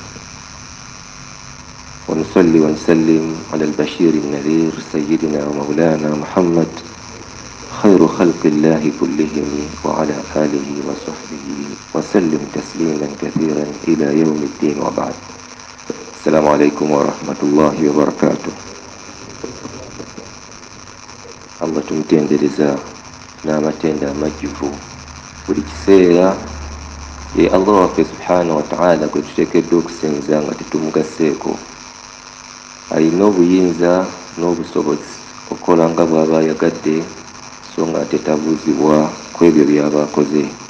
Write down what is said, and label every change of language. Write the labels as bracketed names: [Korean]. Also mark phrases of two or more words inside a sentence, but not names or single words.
[Arabic] ونصلي ونسلم على البشير النذير سيدنا ومولانا محمد خير خلق الله كلهم وعلى آله وصحبه وسلم تسليما كثيرا إلى يوم الدين وبعد. السلام عليكم ورحمة الله وبركاته. [Ganda] Allah tumtendereza n'amatenda amajjuvu buli kiseera. Ye Allah waffe [Arabic] سبحانه وتعالى [Ganda] gwe tuteekeddwa okusinza nga tetumugaseeko. Alina obuyinza n'obusobozi okukola nga bw'aba ayagadde, so nga tetabuuzibwa ku ebyo by'aba akoze.